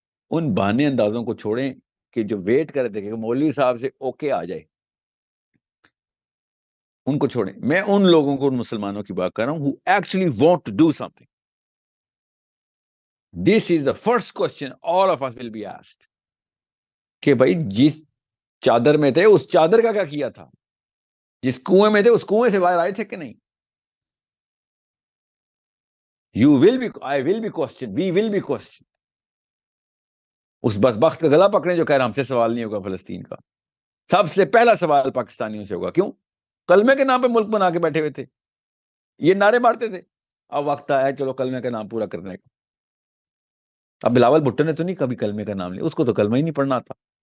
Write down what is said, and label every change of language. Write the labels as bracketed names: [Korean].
[Urdu] ان بہانے اندازوں کو چھوڑیں کہ جو ویٹ کر رہے تھے کہ مولوی صاحب سے اوکے آ جائے, ان کو چھوڑیں. میں ان لوگوں کو, ان مسلمانوں کی بات کر رہا ہوں [English] who actually want to do something. This is the first question all of us will be asked. [Urdu] کہ بھائی جس چادر میں تھے اس چادر کا کیا کیا تھا, جس کنویں میں تھے اس کنویں سے باہر آئے تھے کہ نہیں. [English] You will be, I will be questioned, we will be questioned. [Urdu] اس بدبخت کا گلا پکڑیں جو کہہ رہا ہم سے سوال نہیں ہوگا فلسطین کا. سب سے پہلا سوال پاکستانیوں سے ہوگا. کیوں؟ کلمے کے نام پہ ملک بنا کے بیٹھے ہوئے تھے, یہ نعرے مارتے تھے. اب وقت آیا چلو کلمے کا نام پورا کرنے کا. اب بلاول بھٹو نے تو نہیں کبھی کلمے کا نام لیا, اس کو تو کلمہ ہی نہیں پڑھنا تھا.